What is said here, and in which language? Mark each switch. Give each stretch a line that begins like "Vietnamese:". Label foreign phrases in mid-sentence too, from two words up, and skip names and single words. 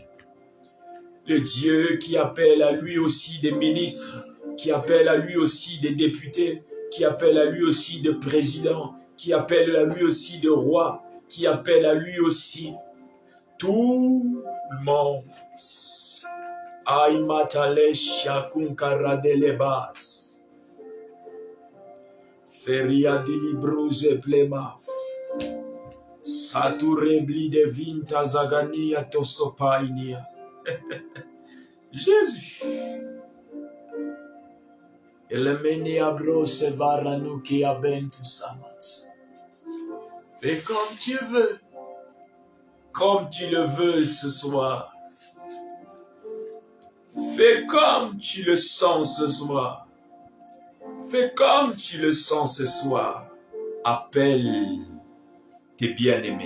French: Le Dieu qui appelle à lui aussi des ministres, qui appelle à lui aussi des députés, qui appelle à lui aussi des présidents, qui appelle à lui aussi des rois, qui appelle à lui aussi tout le monde. Aïmatale shakunkaradelebaas. Feria dilibruse plemaf. Saturebli de vinta zagania tosopainia. Jésus. Elemeni abrose varanu qui abentu samas. Fais comme tu veux. comme tu le veux ce soir. Fais comme tu le sens ce soir. Fais comme tu le sens ce soir. Appelle tes bien-aimés.